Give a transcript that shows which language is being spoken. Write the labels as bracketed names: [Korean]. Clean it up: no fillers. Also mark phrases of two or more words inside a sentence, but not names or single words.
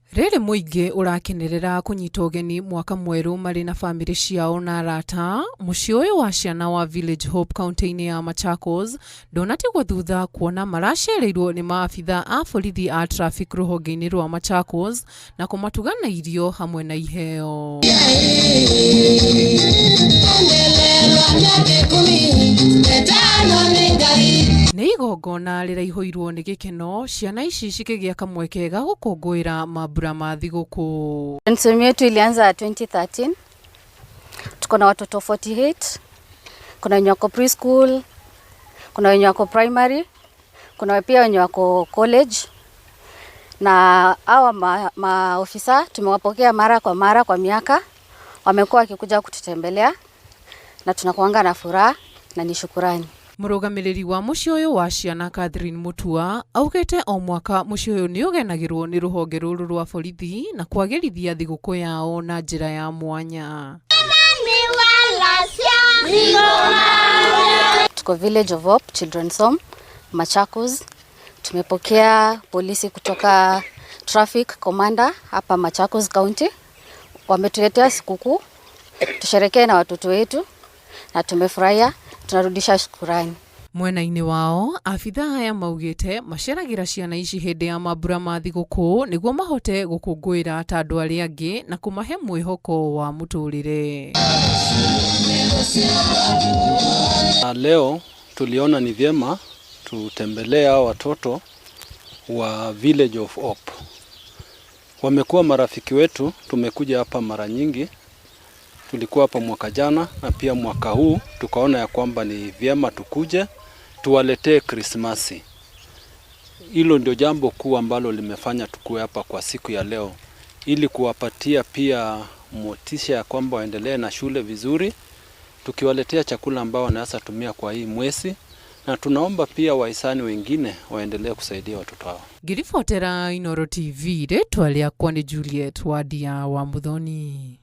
[Kikuyu] Rĩrĩ mũingĩ ũrakenerera kũnyita ũgeni mwaka mwerũ marĩ na bamĩrĩ ciao na arata, mũciĩ ũyũ wa ciana wa Village Hope kaunti-inĩ ya Machakos ndonatigwo thutha kuona maracereirwo nĩ maabitha a borithi a traffic rũhonge-inĩ rwa Machakos na kũmatuga na irio hamwe na iheo. Nĩ igongona rĩraihũirwo nĩ gĩkeno, ciana ici cikĩgĩa kamweke ga gũkũngũĩra mambura ma thigũkũ. [Swahili] Nsomi yetu ilianza 2013. Tuko na watoto 48. Kuna wenye wako preschool, kuna wenye wako primary, kuna pia wenye wako college. Na hawa maofisa tumewapokea mara kwa miaka. Wamekuwa wakikuja kututembelea na tunakuanga na furaha na ni shukurani. [Kikuyu] Mũrũgamĩrĩri wa mũciĩ ũyũ wa ciana Catherine Mutua augĩte o mwaka mũciĩ ũyũ nĩ ũgenagĩrwo nĩ rũhonge rũrũ rwa borithi na kwagĩrithia thigũkũ yao na njĩra ya mwanya. [Swahili] Tuko Village of Hope Children's Home Machakos. Tumepokea polisi kutoka [English] traffic commander [Swahili] hapa Machakos County. Wametuletea sikukuu tusherekee na watoto wetu na tumefurahia, tunarudisha shukrani. [Kikuyu] Mwena-inĩ wao, afitha aya maugĩte maceragĩra ciana ici hĩndĩ ya mambura ma thigũkũ nĩguo mahote gũkũngũĩra ta andũ arĩa angĩ na kũmahe mwĩhoko wa mũtũrĩre. [Swahili] Leo tuliona ni vyema tutembelee hao watoto wa Village of Hope. Wamekuwa marafiki wetu, tumekuja hapa mara nyingi. Tulikuwa hapa mwaka jana na pia mwaka huu tukaona ya kwamba ni vyema tukuje tuwaletee Krismasi. Hilo ndio jambo kuu ambalo limefanya tukue hapa kwa siku ya leo, ili kuwapatia pia motisha ya kwamba waendelee na shule vizuri, tukiwaletea chakula ambao wanaweza tumia kwa hii mwezi, na tunaomba pia wahisani wengine waendelee kusaidia watoto hao. [Kikuyu] Ngiribotera Inooro TV, rĩtwa rĩakwa nĩ Juliet Wadia wa Muthoni.